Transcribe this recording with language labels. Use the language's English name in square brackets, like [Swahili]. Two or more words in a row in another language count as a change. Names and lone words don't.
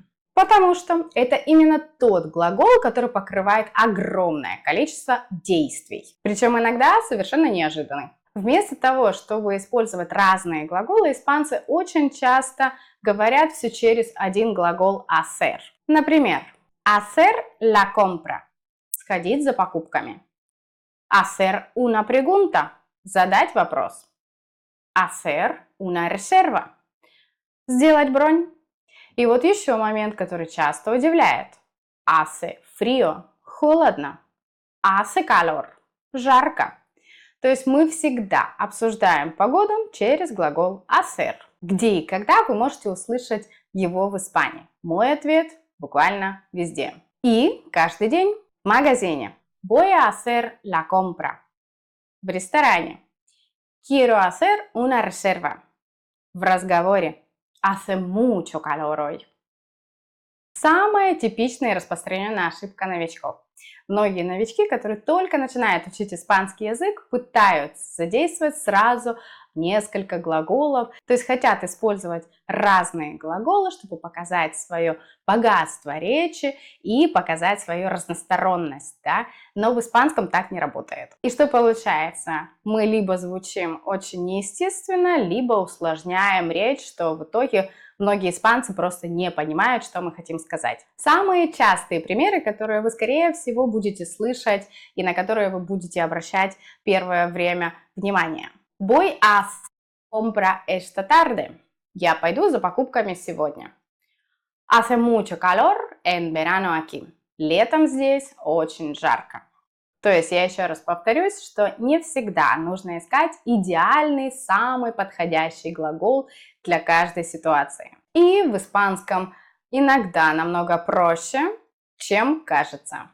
[Russian] Потому что это именно тот глагол, который покрывает огромное количество действий. Причем иногда совершенно неожиданный. Вместо того, чтобы использовать разные глаголы, испанцы очень часто говорят все через один глагол hacer. [Spanish] Например, hacer la compra – [Russian] сходить за покупками. [Spanish] Hacer una pregunta – [Russian] задать вопрос. [Spanish] Hacer una reserva – [Russian] сделать бронь. И вот еще момент, который часто удивляет. [Spanish] Hace frío – холодно. Hace calor – [Russian] жарко. То есть мы всегда обсуждаем погоду через глагол hacer. Где и когда вы можете услышать его в Испании? Мой ответ – буквально везде. И каждый день в магазине. [Spanish] Voy a hacer la compra. [Russian] В ресторане. [Spanish] Quiero hacer una reserva. [Russian] В разговоре. [Spanish] Hace mucho calor hoy. [Russian] Самая типичная и распространенная ошибка новичков. Многие новички, которые только начинают учить испанский язык, пытаются задействовать сразу несколько глаголов, то есть хотят использовать разные глаголы, чтобы показать свое богатство речи и показать свою разносторонность, да? Но в испанском так не работает. И что получается? Мы либо звучим очень неестественно, либо усложняем речь, что в итоге многие испанцы просто не понимают, что мы хотим сказать. Самые частые примеры, которые вы, скорее всего, будете слышать и на которые вы будете обращать первое время внимание. [Spanish] Voy a comprar esta tarde. [Russian] Я пойду за покупками сегодня. [Spanish] Hace mucho calor en verano aquí. [Russian] Летом здесь очень жарко. То есть я еще раз повторюсь, что не всегда нужно искать идеальный, самый подходящий глагол для каждой ситуации. И в испанском иногда намного проще, чем кажется.